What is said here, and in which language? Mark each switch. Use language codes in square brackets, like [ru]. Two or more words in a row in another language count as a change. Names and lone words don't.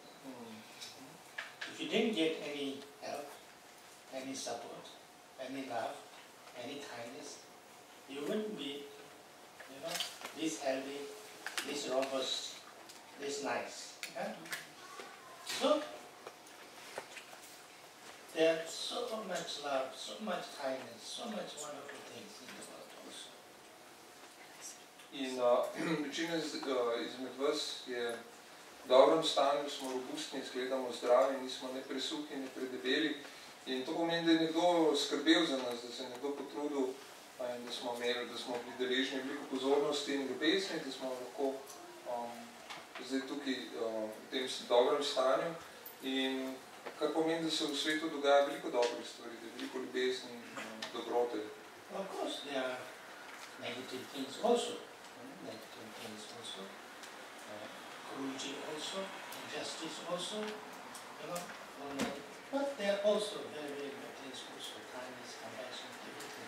[en] If you didn't get any help, any support, any love, any kindness, you wouldn't be, you know, this healthy, this robust, this nice. Yeah? So, there's so much love, so much kindness, so much wonderful things in the world also. [sl] In večina izmed vas je v dobrem stanju, smo robustni, izgledamo zdravi, nismo ne presuhi, ne predebeli. In to pomeni, da je nekdo skrbel za nas, da se je nekdo potrudil in da smo bili deležni veliko pozornosti in ljubezni, da smo lahko zdaj tukaj v tem dobrem stanju. In kar pomeni, da se v svetu dogaja veliko dobrih stvari, da je veliko ljubezni in dobrote. [en] Of course, there are negative things also. Negative things also. Cruelty also, injustice also, you know, but there are also very, very good things also, kindness, compassion, everything.